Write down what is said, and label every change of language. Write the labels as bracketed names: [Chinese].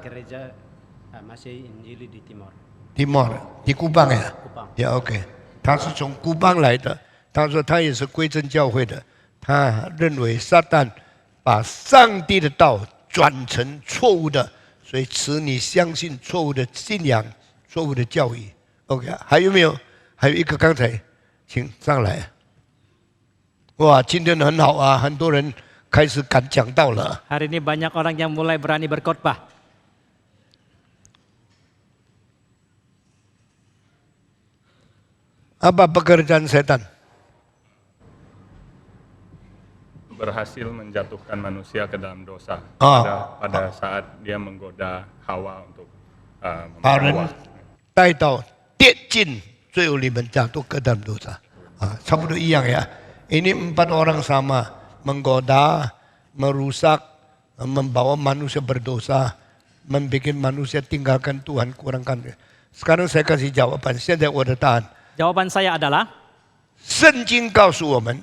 [Indonesian] Gereja masih Injili di Timor. Timor, di Kubang ya? Kupang. Ya, OK。 [Chinese] 他是从孤邦来的，他说他也是归正教会的，他认为撒旦把上帝的道转成错误的，所以使你相信错误的信仰、错误的教育。OK， 还有没有？还有一个刚才，请上来。哇，今天很好啊，很多人开始敢讲道了。 [Indonesian] Hari ini banyak orang yang mulai berani berkhotbah. Apa pekerjaan setan? Berhasil menjatuhkan manusia ke dalam dosa pada saat dia menggoda Hawa untuk [Chinese] 把人 [Indonesian] membawa. [Chinese] 带到跌进最后你们 [Indonesian] jatuh ke dalam dosa. [Chinese] 差不多一样ya. [Indonesian] Ini 4 orang sama, menggoda, merusak, membawa manusia berdosa, membuat manusia tinggalkan Tuhan, kurangkan. Sekarang saya kasih jawaban. [Chinese] 现在我的答案。 [Indonesian] Jawaban saya adalah [Chinese] 圣经告诉我们，